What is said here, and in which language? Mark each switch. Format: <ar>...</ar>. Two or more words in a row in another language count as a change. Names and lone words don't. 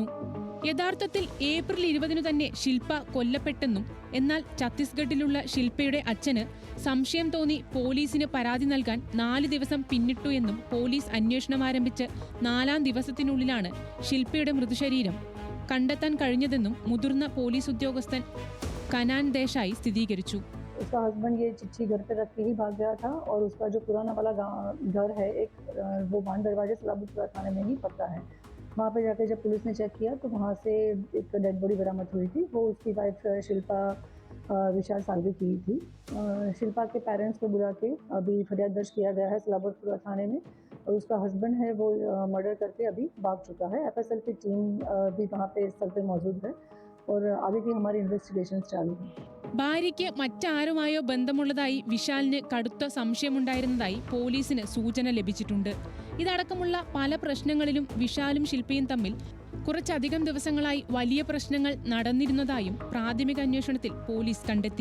<ml>യഥാർത്ഥത്തിൽ ഏപ്രിൽ 20-നു തന്നെ ശില്പ കൊല്ലപ്പെട്ടെന്നും, എന്നാൽ ഛത്തീസ്ഗഡിലുള്ള ശില്പയുടെ അച്ഛന് സംശയം തോന്നി പോലീസിന് പരാതി നൽകാൻ 4 ദിവസം പിന്നിട്ടു എന്നും പോലീസ് അന്വേഷണം ആരംഭിച്ച് 4-ാം ദിവസത്തിനുള്ളിലാണ് ശില്പയുടെ മൃതശരീരം കണ്ടെത്താൻ കഴിഞ്ഞതെന്നും മുതിർന്ന പോലീസ് ഉദ്യോഗസ്ഥൻ കനാൻ ദേശായി സ്ഥിരീകരിച്ചു.</ml> <hi>उसका हस्बैंड ये चिट्ठी घर पे रख के ही भाग गया था, और उसका जो पुराना वाला घर है एक, वो मान दरवाजे सलाबतपुरा थाने में ही पड़ता है. वहाँ पे जाके जब पुलिस ने चेक किया तो वहाँ से एक</hi> <en>dead body</en> <hi>बरामद हुई थी. वो उसकी वाइफ शिल्पा विशाल साल्वी की थी. शिल्पा के पेरेंट्स को बुला के अभी फरियाद दर्ज किया गया है सलाबतपुरा थाने में, और उसका हस्बैंड है वो मर्डर करके अभी भाग चुका है. FSL की टीम भी वहाँ पे स्थल पे मौजूद है, और आगे की हमारी इन्वेस्टिगेशन चालू है.</hi> <ml>ഭാര്യയ്ക്ക് മറ്റാരുമായോ ബന്ധമുള്ളതായി വിശാലിന് കടുത്ത സംശയമുണ്ടായിരുന്നതായി പോലീസിന് സൂചന ലഭിച്ചിട്ടുണ്ട്. ഇതടക്കമുള്ള പല പ്രശ്നങ്ങളിലും വിശാലും ശില്പയും തമ്മിൽ കുറച്ചധികം ദിവസങ്ങളായി വലിയ പ്രശ്നങ്ങൾ നടന്നിരുന്നതായും പ്രാഥമിക അന്വേഷണത്തിൽ പോലീസ് കണ്ടെത്തി.</ml>